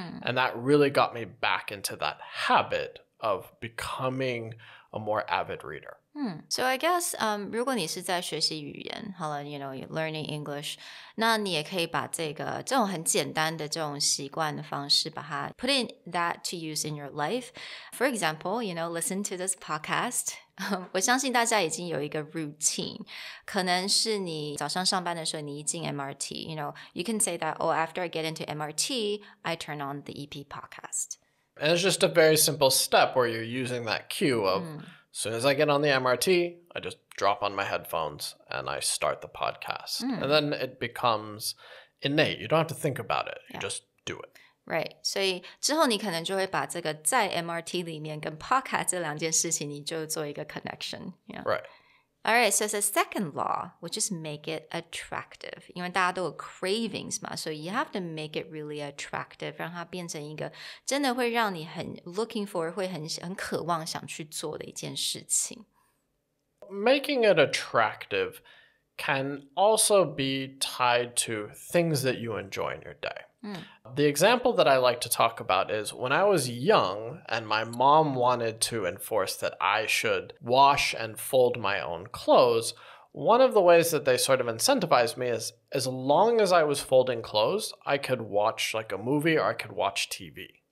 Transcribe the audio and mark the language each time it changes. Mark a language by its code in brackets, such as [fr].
[en] And that really got me back into that habit of becoming a more avid reader. So I guess, [zh] 如果你是在学习语言，好了 [en] you know, you're learning English, [zh] 那你也可以把这种很简单的这种习惯的方式，把它 [en] put in that to use in your life. For example, you know, listen to this podcast. [zh] 我相信大家已经有一个 routine. 可能是你早上上班的时候，你一进 [en] MRT, you know, you can say that, oh, after I get into MRT, I turn on the EP podcast. And it's just a very simple step where you're using that cue of as soon as I get on the MRT, I just drop on my headphones and I start the podcast. And then it becomes innate. You don't have to think about it. You just do it. Right. [zh] 所以之后你可能就会把这个在 MRT 里面跟 podcast 这两件事情，你就做一个 connection. [en] Yeah. Right. All right, so the second law, which is make it attractive. [zh] 因为大家都有 cravings 嘛，所以 [en] you have to make it really attractive, [zh] 让它变成一个真的会让你很 [en] looking for, [zh] 会很渴望想去做的一件事情。 [en] Making it attractive can also be tied to things that you enjoy in your day. The example that I like to talk about is when I was young and my mom wanted to enforce that I should wash and fold my own clothes, one of the ways that they sort of incentivized me is as long as I was folding clothes, I could watch like a movie or I could watch TV.